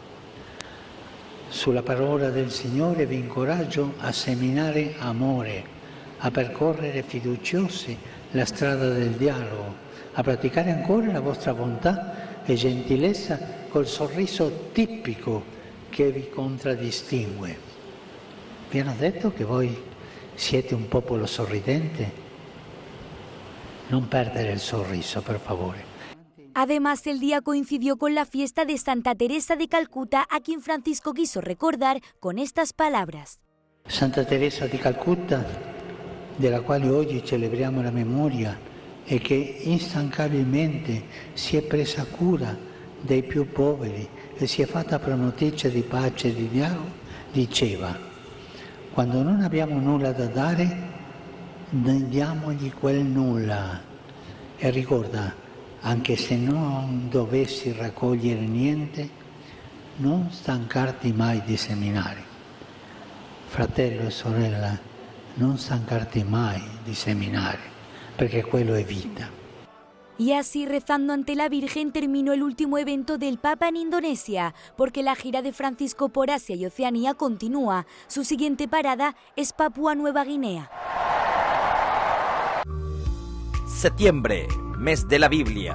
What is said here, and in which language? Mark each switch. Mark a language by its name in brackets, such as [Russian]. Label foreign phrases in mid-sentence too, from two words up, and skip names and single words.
[Italian] Sulla parola del Signore vi incoraggio a seminare amore, a percorrere fiduciosi la strada del dialogo, a praticare ancora la vostra bontà e gentilezza col sorriso tipico che vi contraddistingue. Vi hanno detto che voi siete un popolo sorridente? Non perdere el sorriso, per favore. [Spanish] Además, el día coincidió con la fiesta de Santa Teresa de Calcuta, a quien Francisco quiso recordar con estas palabras. [Italian] Santa Teresa di Calcutta, della quale oggi celebriamo la memoria e che instancabilmente si è presa cura dei più poveri e si è fatta promotrice di pace e di dialogo, diceva: quando non abbiamo nulla da dare, diamogli quel nulla. E ricorda, anche se non dovessi raccogliere niente, non stancarti mai di seminare. Fratello e sorella, non stancarti mai di seminare, perché quello è vita. [Spanish] Y así, rezando ante la Virgen, terminó el último evento del Papa en Indonesia, porque la gira de Francisco por Asia y Oceanía continúa. Su siguiente parada es Papúa Nueva Guinea. Septiembre, mes de la Biblia.